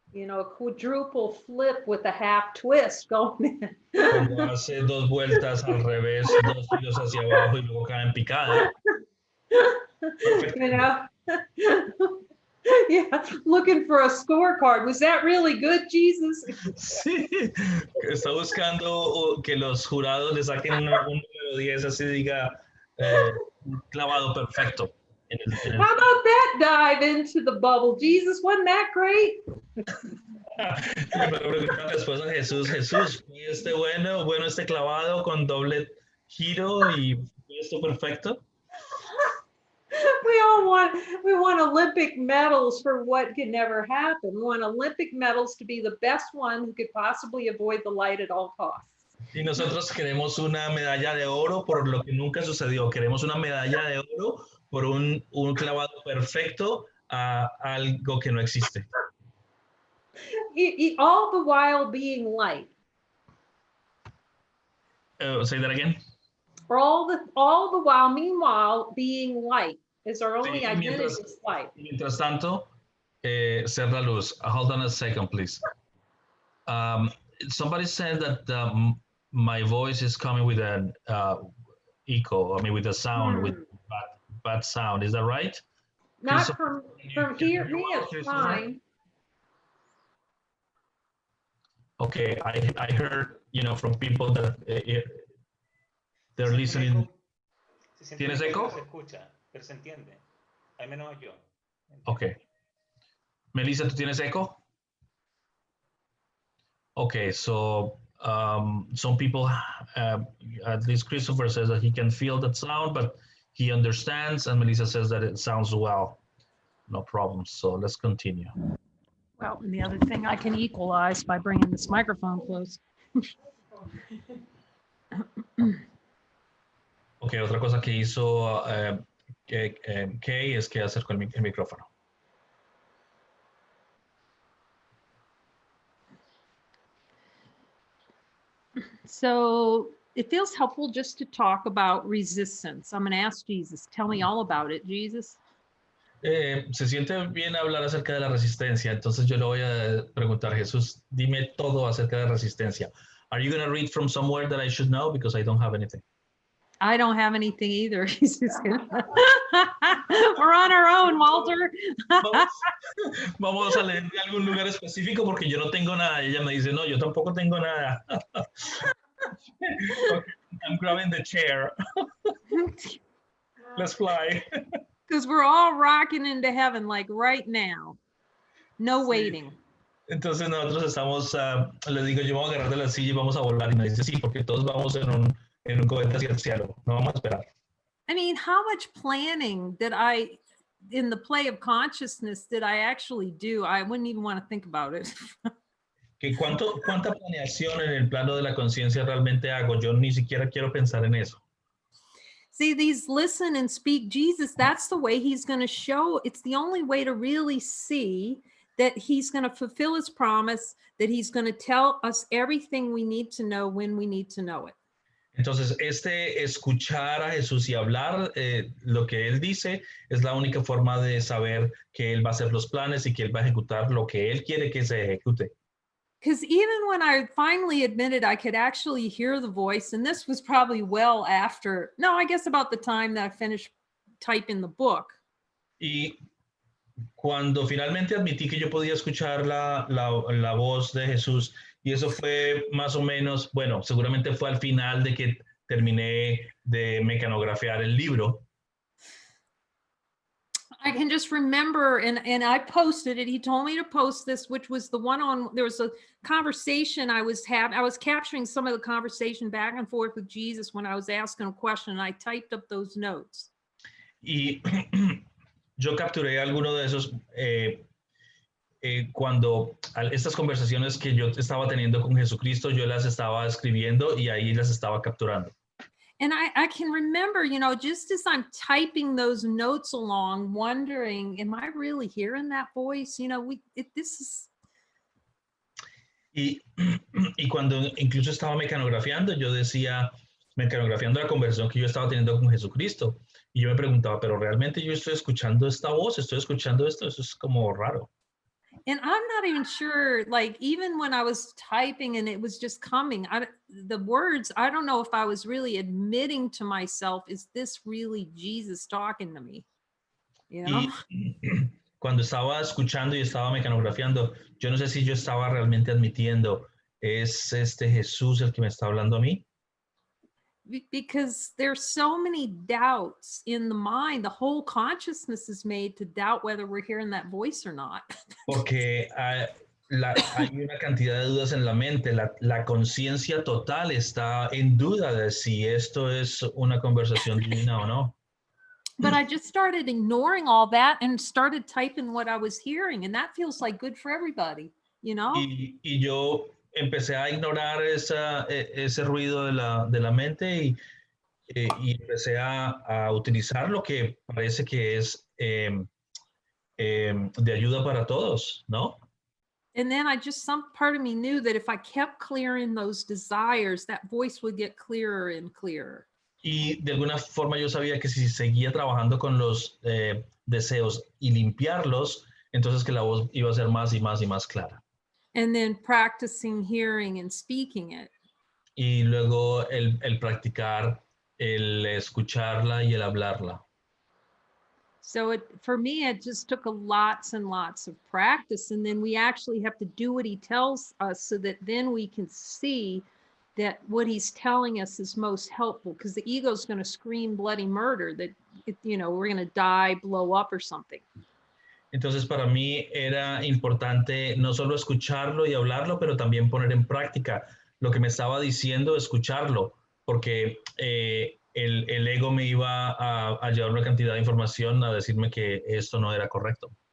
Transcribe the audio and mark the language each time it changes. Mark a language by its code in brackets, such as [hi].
[en] a quadruple flip with a half twist going in. [es] cuando hace dos vueltas al revés, dos giros hacia abajo y luego cae en picada, perfecto. [en] Yeah, looking for a scorecard. Was that really good, Jesus? [es] Sí, está buscando que los jurados le saquen un número 10, así diga, clavado perfecto. [en] How about that dive into the bubble? Jesus, wasn't that great? [es] Después a Jesús, ¿fue bueno este clavado con doble giro y fue esto perfecto? [en] We want Olympic medals for what can never happen. We want Olympic medals to be the best one who could possibly avoid the light at all costs. [es] Y nosotros queremos una medalla de oro por lo que nunca sucedió. Queremos una medalla de oro por un clavado perfecto a algo que no existe. [en] All the while being light. Say that again. All the while, meanwhile, being light is our only identity is light. [es] Mientras tanto, ser la luz. [en] Hold on a second, please. Somebody said that my voice is coming with an echo. I mean, with a sound, with bad sound. Is that right? Not from here. Me, it's fine. Okay, I heard, from people that they're listening. [es] ¿Tienes eco? Se escucha, pero se entiende. Al menos yo. Okay. Melissa, ¿tú tienes eco? [en] Okay, so some people, at least Christopher says that he can feel that sound, but he understands, and Melissa says that it sounds well. No problem. So let's continue. Well, and the other thing I can equalize by bringing this microphone close. [es] Okay, otra cosa que hizo Kay es que acercó el micrófono. [en] So it feels helpful just to talk about resistance. I'm going to ask Jesus, tell me all about it, Jesus. [es] Se siente bien hablar acerca de la resistencia, entonces yo le voy a preguntar, Jesús, dime todo acerca de la resistencia. [en] Are you going to read from somewhere that I should know? Because I don't have anything. I don't have anything either. We're on our own, Walter. [es] Vamos a leer de algún lugar específico porque yo no tengo nada. Y ella me dice, no, yo tampoco tengo nada. [en] Okay, I'm grabbing the chair. Let's fly. Because we're all rocking into heaven like right now. No waiting. [es] Entonces nosotros estamos, le digo, yo voy a agarrar de la silla y vamos a volar. Y me dice, sí, porque todos vamos en un cohete hacia el cielo. No vamos a esperar. [en] I mean, how much planning in the play of consciousness did I actually do? I wouldn't even want to think about it. [es] ¿Cuánta planeación en el plano de la conciencia realmente hago? Yo ni siquiera quiero pensar en eso. [en] See, these listen and speak Jesus, that's the way he's going to show. It's the only way to really see that he's going to fulfill his promise, that he's going to tell us everything we need to know when we need to know it. [es] Entonces, escuchar a Jesús y hablar lo que él dice es la única forma de saber que él va a hacer los planes y que él va a ejecutar lo que él quiere que se ejecute. [en] Because even when I finally admitted I could actually hear the voice, and this was probably well after, no, I guess about the time that I finished typing the book. [es] Y cuando finalmente admití que yo podía escuchar la voz de Jesús, y eso fue más o menos, bueno, seguramente fue al final de que terminé de mecanografiar el libro. [en] I can just remember, and I posted it. He told me to post this, which was the one on, there was a conversation I was having. I was capturing some of the conversation back and forth with Jesus when I was asking a question, and I typed up those notes. [es] Y yo capturé alguno de esos cuando estas conversaciones que yo estaba teniendo con Jesucristo, yo las estaba escribiendo y ahí las estaba capturando. [en] And I can remember, just as I'm typing those notes along, wondering, am I really hearing that voice? This is. [es] Y, y cuando incluso estaba mecanografiando, yo decía, mecanografiando la conversación que yo estaba teniendo con Jesucristo, y yo me preguntaba, pero realmente yo estoy escuchando esta voz, estoy escuchando esto, eso es como raro. [en] And I'm not even sure, like, even when I was typing and it was just coming, the words, I don't know if I was really admitting to myself, is this really Jesus talking to me? [es] Y cuando estaba escuchando y estaba mecanografiando, yo no sé si yo estaba realmente admitiendo, ¿es este Jesús el que me está hablando a mí? [en] Because there's so many doubts in the mind. The whole consciousness is made to doubt whether we're hearing that voice or not. [es] Porque hay una cantidad de dudas en la mente, la conciencia total está en duda de si esto es una conversación divina o no. [en] But I just started ignoring all that and started typing what I was hearing, and that feels like good for everybody, [es] Y yo empecé a ignorar ese ruido de la mente y empecé a utilizar lo que parece que es de ayuda para todos, ¿no? [en] And then some part of me knew that if I kept clearing those desires, that voice would get clearer and clearer. [es] Y de alguna forma yo sabía que si seguía trabajando con los deseos y limpiarlos, entonces que la voz iba a ser más y más y más clara. [en] And then practicing hearing and speaking it. [es] Y luego el practicar, el escucharla y el hablarla. [en] So for me, it just took lots and lots of practice. And then we actually have to do what he tells us so that then we can see that what he's telling us is most helpful, because the ego is going to scream bloody murder that, we're going to die, blow up or something. [es] Entonces para mí era importante no solo escucharlo y hablarlo, pero también poner en práctica lo que me estaba diciendo, escucharlo, porque el ego me iba a llevar una cantidad de información a decirme que esto no era correcto.